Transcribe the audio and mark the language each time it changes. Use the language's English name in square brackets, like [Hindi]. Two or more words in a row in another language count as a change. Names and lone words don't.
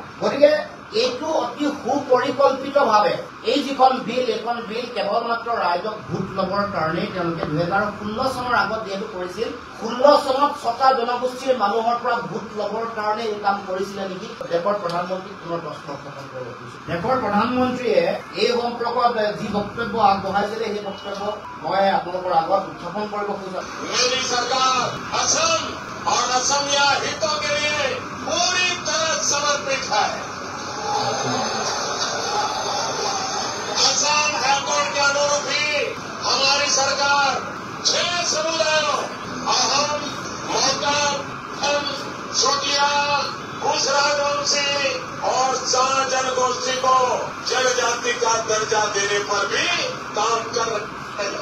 [Assamese] গতিকে এইটো অতি সুপৰিকল্পিতভাৱে এই যিখন বিল, এইখন বিল কেৱল মাত্ৰ ৰাইজক ভোট ল'বৰ কাৰণেই তেওঁলোকে 2016 চনৰ আগত যিহেতু কৰিছিল, 16 চনত 6টা জনগোষ্ঠীৰ মানুহৰ পৰা ভোট ল'বৰ কাৰণে এই কাম কৰিছিলে নেকি? দেশৰ প্ৰধানমন্ত্ৰীক পুনৰ প্ৰশ্ন উত্থাপন কৰিব খুজিছো। দেশৰ প্ৰধানমন্ত্ৰীয়ে এই সম্পৰ্কত যি বক্তব্য আগবঢ়াইছিলে, সেই বক্তব্য মই আপোনালোকৰ আগত উত্থাপন কৰিব খুজিছো। [Hindi] मेरी सरकार असम और असमिया हितों के लिए पूरी तरह समर्पित है। असम हाईकोर्ट के अनुरूप ही हमारी सरकार 6 समुदायों अहम, मोहकम, चोटिया, भूस राजवंशी और 4 जनगोष्ठी को जनजाति का दर्जा देने पर भी काम कर रहे हैं।